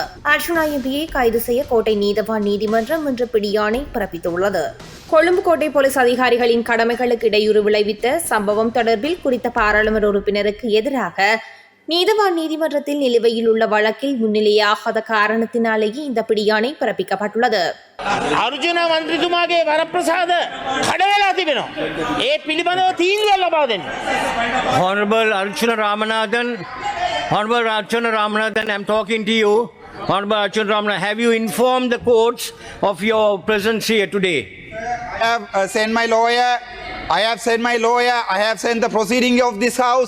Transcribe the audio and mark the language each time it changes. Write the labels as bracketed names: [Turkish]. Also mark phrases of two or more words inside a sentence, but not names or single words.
[Tamil] அர்ச்சுனா எம்பியை கைது செய்ய கோட்டை நீதவான் நீதிமன்றம் இன்று பிடியாணை பிறப்பித்துள்ளது. கொழும்பு கோட்டை போலீஸ் அதிகாரிகளின் கடமைகளுக்கு இடையூறு விளைவித்த சம்பவம் தொடர்பில் குறித்த பாராளுமன்ற உறுப்பினருக்கு எதிராக நீதவான் நீதிமன்றத்தில் நிலுவையில் உள்ள வழக்கில் முன்னிலையாகாத காரணத்தினாலேயே இந்த பிடியாணை பிறப்பிக்கப்பட்டுள்ளது. [Sinhala] අර්ජුන මන්ත්‍රීතුමාගේ වරප්‍රසාද කඩවලා තිබෙනවා. ඒ පිළිබඳව තීන්දුවක් ලබා දෙන්න. [English] Honorable Archana Ramanathan, I'm talking to you. Honorable Archana Ramanathan, have you informed the courts of your presence here today? I have sent my lawyer. I have sent the proceeding of this house.